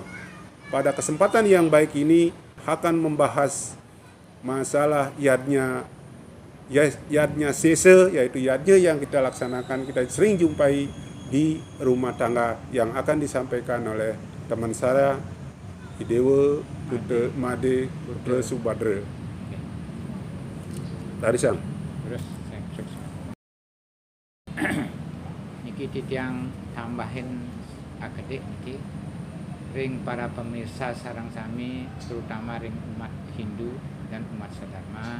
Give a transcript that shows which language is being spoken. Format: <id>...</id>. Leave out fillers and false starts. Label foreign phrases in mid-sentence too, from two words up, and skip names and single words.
<id>Pada kesempatan yang baik ini akan membahas masalah yadnya sese, yaitu yadnya yang kita laksanakan, kita sering jumpai di rumah tangga, yang akan disampaikan oleh teman saya Idewa Putra Made Putra Subadra. Dari sang.</id> <ban>Terus niki titiang tambahin agedik niki ring para pemirsa sareng sami, terutama ring</ban> <id>umat Hindu dan umat sedharma.</id>